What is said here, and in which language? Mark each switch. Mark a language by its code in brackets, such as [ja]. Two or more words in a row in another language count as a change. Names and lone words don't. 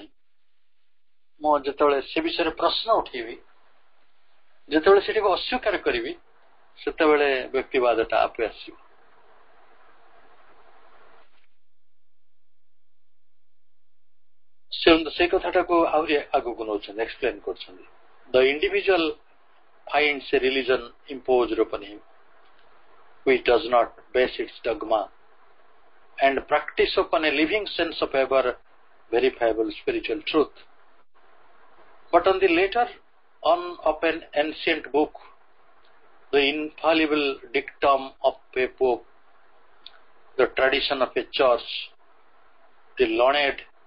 [or] ମୁଁ ଯେତେବେଳେ ସେ ବିଷୟରେ ପ୍ରଶ୍ନ ଉଠେଇବି, ଯେତେବେଳେ ସେଠିକୁ ଅସ୍ୱୀକାର କରିବି, ସେତେବେଳେ ବ୍ୟକ୍ତିବାଦଟା ଆପେ ଆସିବ। ସେଇ କଥାଟାକୁ ଆହୁରି ଆଗକୁ ନଉଛନ୍ତି, ଏକ୍ସପ୍ଲେନ କରୁଛନ୍ତି। [en] The individual finds a religion imposed upon him which does not base its dogma and practice upon a living sense of ever verifiable spiritual truth, but on the later on of an ancient book, the infallible dictum of a pope, the tradition of a church, the learned